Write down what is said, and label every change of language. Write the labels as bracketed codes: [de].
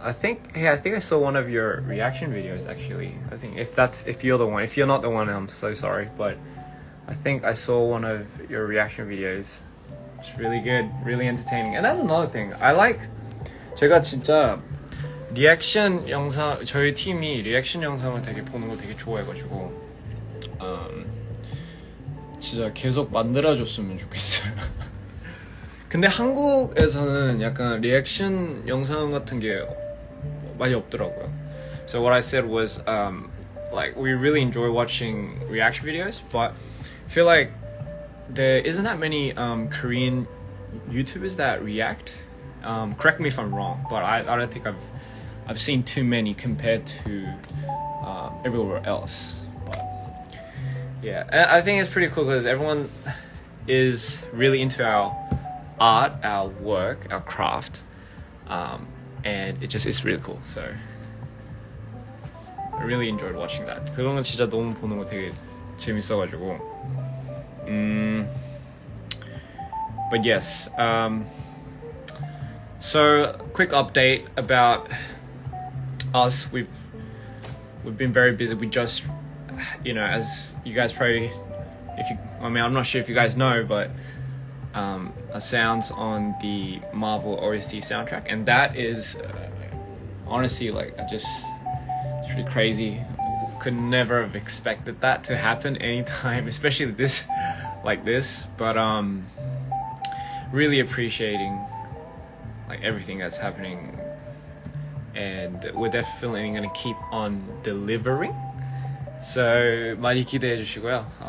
[en] I think I saw one of your reaction videos actually. I think if you're the one. If you're not the one, I'm so sorry, but I think I saw one of your reaction videos. It's really good, really entertaining. And that's another thing. I like [ko] 제가 진짜 리액션 영상 저희 팀이 리액션 영상을 되게 보는 거 되게 좋아해가지고 진짜 계속 만들어줬으면 좋겠어요. 근데 한국에서는 약간 리액션 영상 같은 게 많이 없더라고요. [en] So what I said was like we really enjoy watching reaction videos, but I feel like there isn't that many Korean YouTubers that react. Correct me if I'm wrong, but I don't think I've seen too many compared to everywhere else. But yeah, and I think it's pretty cool because everyone is really into our art, our work, our craft, and it's really cool. So I really enjoyed watching that. [ko] 그런 건 진짜 너무 보는 거 되게 재밌어가지고. [en] But yes, so quick update about us. We've been very busy. We just, as you guys probably, I'm not sure if you guys know, but our sounds on the Marvel OST soundtrack, and that is honestly it's pretty crazy. Could never have expected that to happen anytime, especially this, but really appreciating everything that's happening, and we're definitely gonna keep on delivering. [ko] So 많이 기대해 주시고요.